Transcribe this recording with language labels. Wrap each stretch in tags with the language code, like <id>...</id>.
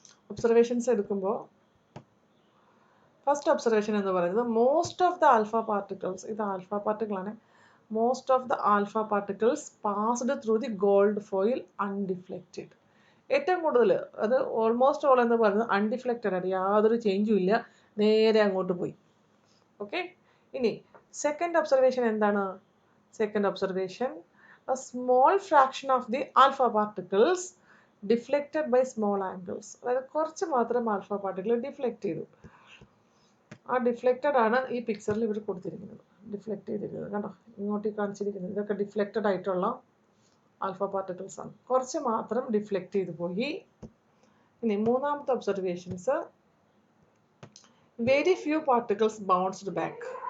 <ml>Observations എടുക്കുമ്പോൾ first observation എന്ന് പറയുന്നത്</ml> <en>most of the alpha particles,</en> <ml>ഇത് alpha പാർട്ടിക്കിളാണ്,</ml> <en>Most of the alpha particles passed through the gold foil undeflected.</en> <ml>ഏറ്റവും കൂടുതൽ, അത്</ml> <en>almost all</en> <ml>എന്ന് പറയുന്നത് അൺഡിഫ്ലക്റ്റഡ് ആണ്, യാതൊരു ചേഞ്ചും ഇല്ല, നേരെ അങ്ങോട്ട് പോയി. ഓക്കെ, ഇനി സെക്കൻഡ് ഒബ്സർവേഷൻ എന്താണ്? Second observation,</ml> <en>a small fraction of the alpha particles deflected by small angles.</en> <ml>അതായത് കുറച്ച് മാത്രം ആൽഫ പാർട്ടിക്കിൾ ഡിഫ്ലെക്റ്റ് ചെയ്തു. ആ ഡിഫ്ലെക്റ്റഡ് ആണ് ഈ പിക്ചറിൽ ഇവർ കൊടുത്തിരിക്കുന്നത്, ഡിഫ്ലെക്റ്റ് ചെയ്തിരിക്കുന്നത് കണ്ടോ, ഇങ്ങോട്ട് കാണിച്ചിരിക്കുന്നത്. ഇതൊക്കെ ഡിഫ്ലെക്റ്റഡ് ആയിട്ടുള്ള ആൽഫ പാർട്ടിക്കിൾസ് ആണ്. കുറച്ച് മാത്രം ഡിഫ്ലെക്റ്റ് ചെയ്തു പോയി. ഇനി മൂന്നാമത്തെ observations,</ml> <en>Very few particles bounced back.</en>